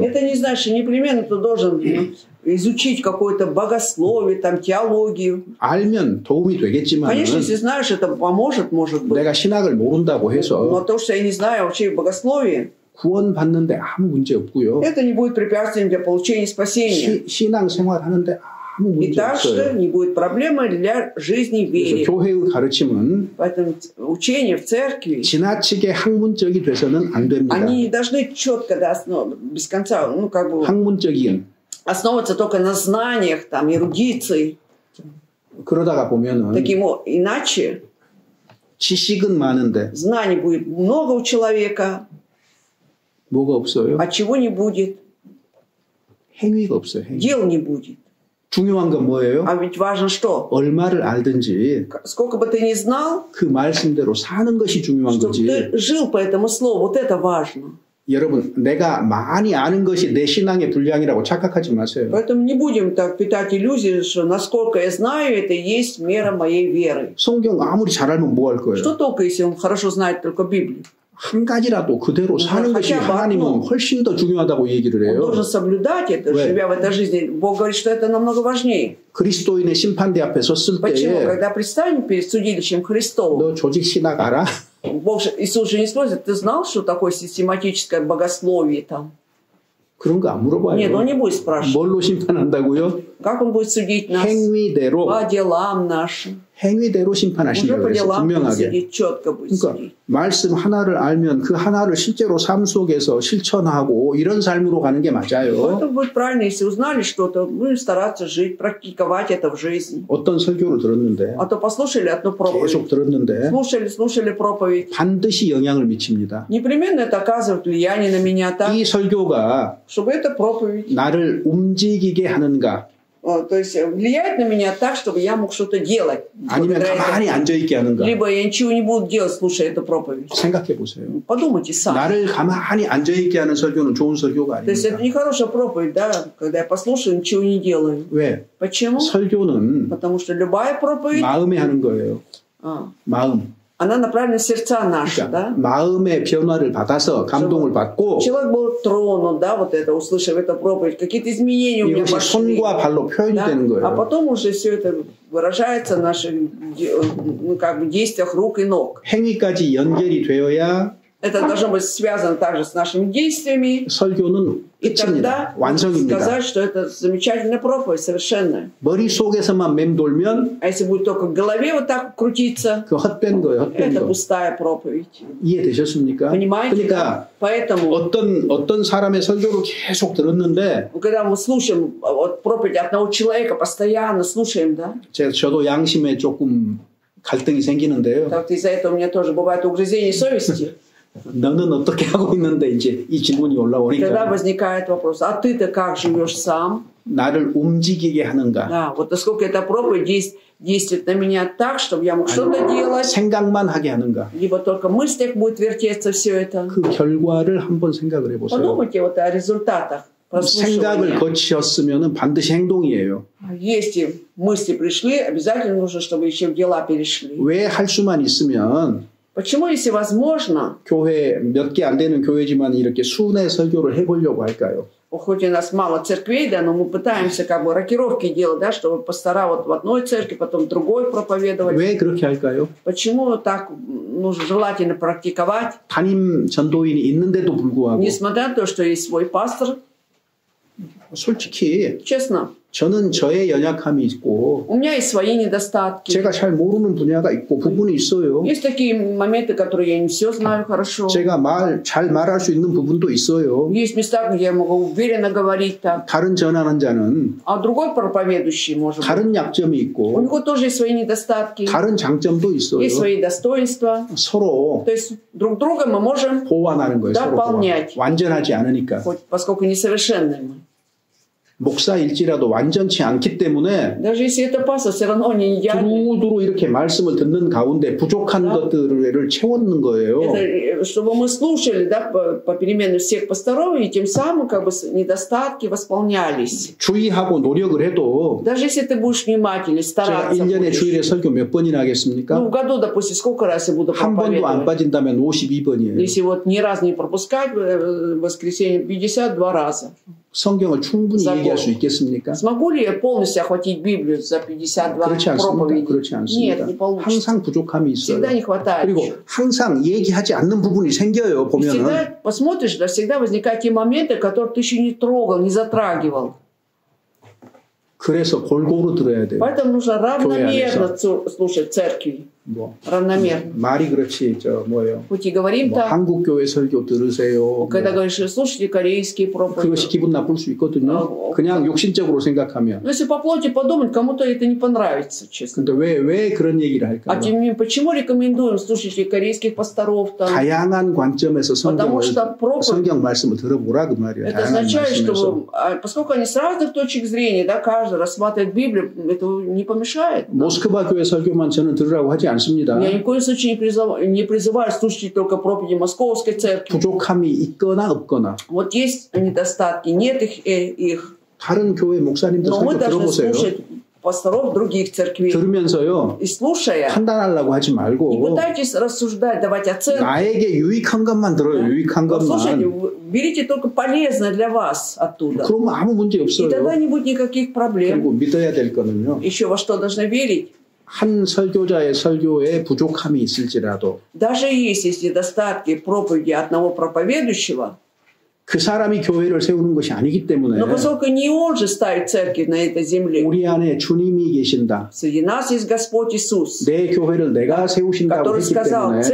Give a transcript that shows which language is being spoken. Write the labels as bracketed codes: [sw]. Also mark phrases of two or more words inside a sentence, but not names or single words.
[ru] это не значит, что непременно ты должен изучить какое-то богословие, там, теологию. [ko] 알면 도움이 되겠지만 [ru] Конечно, если знаешь, это поможет, может быть. [ko] 내가 신학을 모른다고 [ru] Но [ko] 해서 [ru] то, что я не знаю вообще богословие, [ko] 구원 받는데 아무 문제 없고요. [ru] Это не будет препятствием для получения спасения. [ko] 신앙 생활하는데 아무 [ru] И [ko] 문제 [ru] также [ko] 없어요. [ru] не будет проблемой для жизни в вере. [ko] 그래서 교회의 가르침은 [ru] Поэтому учение в церкви, [ko] 지나치게 학문적이 돼서는 안 됩니다. [ru] они не должны четко, без конца, [ko] 학문적인. [ru] основываться только на знаниях, там, эрудиции. [ko] 그러다가 보면은 [ru] Иначе [ko] 지식은 많은데 [ru] знаний будет много у человека, [ko] 뭐가 없어요? [ru] а чего не будет? [ko] 행위가 없어요. 행위. [ru] Дел не будет. [ko] 중요한 건 뭐예요? [ru] А ведь важно что? [ko] 얼마를 알든지 [ru] Сколько бы ты ни знал, [ko] 그 말씀대로 사는 것이 중요한 [ru] чтобы [ko] 거지. [ru] ты жил по этому слову, вот это важно. [ko] 여러분, 내가 많이 아는 것이 내 신앙의 분량이라고 착각하지 마세요. [ru] Поэтому не будем так питать иллюзии, что насколько я знаю, это и есть мера моей веры. [ko] 성경 아무리 잘 알면 뭐 할 거예요? [ru] Что толку, если он хорошо знает только Библию? [ko] 한 가지라도 그대로 사는 것이 하나님은 훨씬 더 중요하다고 얘기를 [ru] Он [ko] 해요. [ru] должен соблюдать это, живя в этой жизни. Бог говорит, что это намного важнее. [ko] 그리스도인의 심판대 앞에 섰을 [ru] Почему? [ko] 때에 [ru] Когда предстанем перед судилищем Христовым, [ko] 너 조직 신학 알아? [ru] Иисус же не спросит, ты знал, что такое систематическое богословие там? [ko] 그런 거 안 물어봐요. [ru] Нет, он не будет спрашивать. [ko] 뭘로 심판한다고요? [ru] Как он будет судить нас? [ko] 행위대로. [ru] По делам нашим. [ko] 행위대로 [ru] Уже [ko] 심판하시려고 [ru] по [ko] 해서 [ru] делам будет [ko] 분명하게. [ru] судить, четко будет [ko] 그러니까 [ru] судить. [ko] 말씀 하나를 알면 그 하나를 실제로 삶 속에서 실천하고 이런 삶으로 가는 게 맞아요. [ru] Это будет правильно, если узнали что-то, будем стараться жить, практиковать это в жизни. [ko] 어떤 설교를 들었는데 [ru] А то послушали одну проповедь, [ko] 계속 들었는데 [ru] слушали проповедь. [ko] 반드시 영향을 미칩니다. [ru] Непременно это оказывает влияние на меня так, [ko] 이 설교가 [ru] чтобы эта проповедь, [ko] 나를 움직이게 하는가 [ru] то есть влияет на меня так, чтобы я мог что-то делать. [ko] 아니면 가만히 앉아있게 하는가 [ru] Либо я ничего не буду делать, слушая эту проповедь. [ko] 생각해 보세요. [ru] Подумайте сами. [ko] 나를 가만히 앉아있게 하는 설교는 좋은 설교가 [ru] То есть это [ko] 아닙니다. [ru] не хорошая проповедь, да, когда я послушаю, ничего не делаю. [ko] 왜? [ru] Почему? [ko] 설교는 [ru] Потому что любая проповедь, [ko] 마음에 하는 거예요. 마음. [ru] она направлена в сердца наши, [ko] 그러니까 [ru] да? [ko] 마음의 변화를 받아서 감동을 받고 [ru] Человек был тронут, да, вот это, услышав эту проповедь, какие-то изменения у меня [ko] 이것이 [ru] пошли. [ko] 손과 발로 표현이 [ru] Да? [ko] 되는 [ru] А [ko] 거예요. [ru] потом уже все это выражается в наших действиях рук и ног. [ko] 행위까지 연결이 되어야 [ru] Это должно быть связано также с нашими действиями. [ko] 설교는 [ru] И [ko] 끝입니다. [ru] тогда можно [ko] 완성입니다. [ru] сказать, что это замечательная проповедь, совершенная. [ko] 머릿속에서만 맴돌면 [ru] А если будет только в голове вот так крутиться, [ko] 그 헛된 거예요. 헛된 [ru] это [ko] 거. [ru] пустая проповедь. [ko] 이해되셨습니까? [ru] Понимаете? [ko] 그러니까 [ru] Да? Поэтому, [ko] 어떤 사람의 설교를 계속 들었는데 [ru] когда мы слушаем вот, проповедь одного человека, постоянно слушаем, да? [ko] 저도 양심에 조금 갈등이 생기는데요. [ru] Так из-за этого у меня тоже бывает угрызение совести. [ko] 너는 어떻게 하고 있는데 이제 이 질문이 [ru] Тогда [ko] 올라오니까 [ru] возникает вопрос, а ты-то как живешь сам? [ko] 나를 움직이게 하는가? [ru] Да, вот насколько эта проповедь действует на меня так, чтобы я мог что-то делать, [ko] 생각만 하게 하는가? [ru] либо только в мыслях будет вертеться все это. [ko] 그 결과를 한번 생각을 해보세요. [ru] Подумайте вот о результатах [ko] 생각을 [ru] прослушивания. [ko] 거치었으면 반드시 행동이에요. [ru] Если мысли пришли, обязательно нужно, чтобы еще в дела перешли. [ko] 왜 할 수만 있으면 [ru] Почему, если возможно, [ko] 교회 몇 개 안 되는 교회지만 이렇게 순회 설교를 해보려고 할까요? [ru] хоть у нас мало церквей, да, но мы пытаемся как бы рокировки делать, да, чтобы пастора вот в одной церкви, потом в другой проповедовать. [ko] 왜 그렇게 할까요? [ru] Почему так нужно желательно практиковать, [ko] 담임 전도인이 있는데도 불구하고 [ru] несмотря на то, что есть свой пастор? [ko] 솔직히 [ru] Честно, [ko] 저는 저의 연약함이 있고 [ru] у меня есть свои недостатки. [ko] 제가 잘 모르는 분야가 있고 부분이 있어요. [ru] Есть такие моменты, которые я не все знаю хорошо. [ko] 제가 잘 말할 수 있는 부분도 있어요. [ru] Есть места, где я могу уверенно говорить так. [ko] 다른 전하는 자는 [ru] А другой проповедующий, может быть, [ko] 다른 약점이 [ru] у [ko] 있고 [ru] него тоже есть свои недостатки, [ko] 다른 장점도 있어요. [ru] есть свои достоинства. [ko] 서로 [ru] То есть друг друга мы можем, [ko] 보완하는 거예요. 서로 보완. [ru] дополнять, [ko] 완전하지 않으니까. [ru] хоть, поскольку несовершенны мы. [ko] 목사일지라도 완전치 않기 때문에 [ru] Даже если это пастор, все равно не идеальный. [ko] 두루두루 이렇게 말씀을 듣는 가운데 부족한 것들을 채웠는 거예요. [ru] Это, чтобы мы слушали, да, попеременно всех пасторов, и тем самым как бы недостатки восполнялись. [ko] 주의하고 노력을 해도 [ru] Даже если ты будешь внимательный, [ko] 제가 [ru] стараться [ko] 1년에 [ru] будешь. [ko] 주일에 설교 몇 번이나 하겠습니까? [ru] Ну, в году, допустим, сколько раз я буду [ko] 한 번도 안 [ru] проповедовать? [ko] 빠진다면 52번이에요. [ru] Если вот ни разу не пропускать, в воскресенье 52 раза. [ko] 성경을 충분히 얘기할 수 있겠습니까? [ru] Смогу ли я полностью охватить Библию за 52 [ko] 그렇지 않습니다. [ru] проповедей? [ko] 그렇지 않습니다. [ru] Нет, не получится. [ko] 항상 부족함이 있어요. [ru] Всегда не хватает. [ko] 그리고 항상 얘기하지 않는 부분이 생겨요. 보면은. [ru] Всегда посмотришь, да, всегда возникают те моменты, которые ты еще не трогал, не затрагивал. [ko] 그래서 골고루 들어야 돼요. [ru] Поэтому нужно равномерно слушать церкви. [ko] 뭐 [ru] Равномерно. [ko] 말이 그렇지 저 뭐예요? [ru] Хоть и говорим [ko] 뭐 [ru] так, [ko] 한국 교회 설교 들으세요. [ru] когда говоришь, слушайте корейские проповеди. [ko] 그것이 기분 나쁠 수 있거든요. 그냥 욕심적으로 생각하면. [ru] Но если по плоти подумать, кому-то это не понравится, честно. [ko] 근데 왜 그런 얘기를 할까요? [ru] А тем не менее, почему рекомендуем слушать корейских пасторов там? [ko] 다양한 관점에서 성경 말씀을 들어보라 그 말이에요. [ru] Это означает, что поскольку они с разных точек зрения, да, каждый рассматривает Библию, это не помешает. [ko] 모스크바 교회 설교만 저는 들으라고 하지 않습니다. [ru] Я ни в коем случае не призываю слушать только проповеди Московской церкви. [ko] 부족함이 있거나 없거나. [ru] Вот есть недостатки, нет их. [ko] 다른 교회 목사님들 설교 들어보세요. [ru] Пасторов других церквей. [ko] 들으면서요. [ru] И слушая. [ko] 판단하려고 하지 말고. [ru] Не пытайтесь рассуждать, давать оценки. [ko] 나에게 유익한 것만 들어요. 유익한 것만. [ru] Слушайте, берите только полезное для вас оттуда. [ko] 그러면 아무 문제 없어요. [ru] И тогда не будет никаких проблем. [ko] 그리고 믿어야 될 거는요. [ru] Еще во что должны верить? [ko] 한 설교자의 설교에 부족함이 있을지라도. [ru] Даже если есть недостатки проповеди одного проповедующего. [ko] 그 사람이 교회를 세우는 것이 아니기 때문에 [ru] Но поскольку не он же ставит церковь на этой земле, [ko] 우리 안에 주님이 계신다. [ru] среди нас есть Господь Иисус, [ko] 내 교회를 내가 세우신다고 [ru] который [ko] 했기 [ru] сказал, [ko] 때문에